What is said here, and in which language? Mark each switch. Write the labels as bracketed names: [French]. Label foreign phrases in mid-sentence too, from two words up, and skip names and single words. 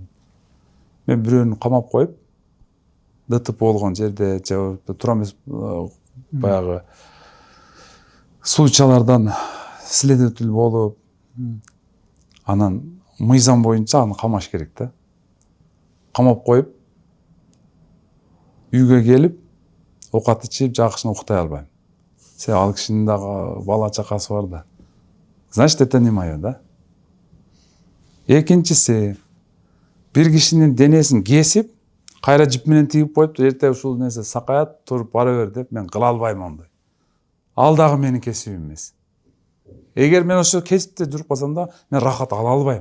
[Kyrgyz] Мен бирөөнү камап коюп, ДТП болгон жерде, же туура эмес баягы случайлардан следователь болуп, анан мыйзам боюнча аны камаш керек да. Камап коюп, үйгө келип, оокат ичип, жакшына уктай албайм. Ал кишинин дагы бала чакасы бар да. [Russian] Значит, это не моё, да? [Kyrgyz] Экинчиси, бир кишинин денесин кесип, кайра жип менен тигип коюп, эрте ушул нерсе сакаят, туруп бара бер деп, мен кыла албайм андай. Ал дагы менин кесибим эмес. Эгер мен ошо кесипте жүрүп калсам да, мен рахат ала албайм.